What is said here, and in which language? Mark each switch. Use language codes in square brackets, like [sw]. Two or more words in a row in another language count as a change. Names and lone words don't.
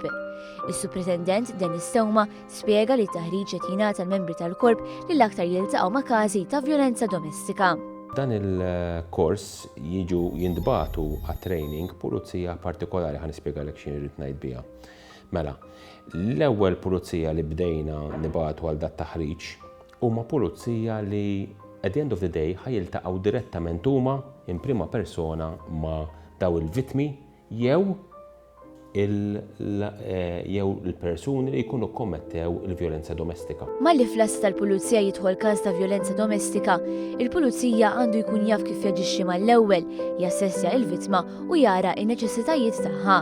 [mt] Is-Supretendent Dennis Sewma spjega li t-taħriġ qed jingħata l-membri tal-korp li l-aktar jiltaqgħu ma' każi ta' vjolenza domestika. Dan il-kors jiġu jintbagħtu għat-training pulizija partikolari ħanispjegalek x'in irid ngħid biha. Mela, l-ewwel pulizija li bdejna nibagħtu għal dat taħriġ huma pulizija li [en] at the end of the day [mt] ħajiltaqgħu direttament huma [it] in prima persona [mt] ma' daw il-vittmi jew il-persuni li jkunu kommettew il-vjolenza domestika. Malli fl-ass tal-pulizija jidħol każ ta' vjolenza domestika, il-pulizija għandu jkun jaf kif jaġixxi mal-ewwel, jassessja il-vittma u jara n-neċessitajiet tagħha.